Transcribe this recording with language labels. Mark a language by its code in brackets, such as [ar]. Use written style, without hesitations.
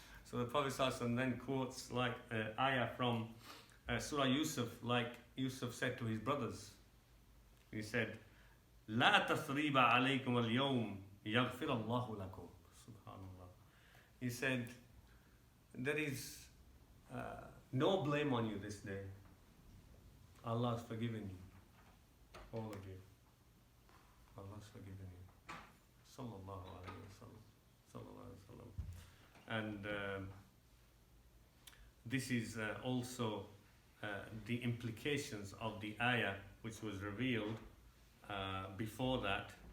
[en] So the Prophet ﷺ then quotes like ayah from Surah Yusuf, like Yusuf said to his brothers. He said, [ar] لا تثريب عليكم اليوم يغفر الله لكم. Subhanallah. [en] He said, there is no blame on you this day. Allah has forgiven you, all of you. Allah has forgiven you. Sallallahu alayhi wa sallam. Sallallahu alayhi wa sallam. And this is also the implications of the ayah which was revealed before that.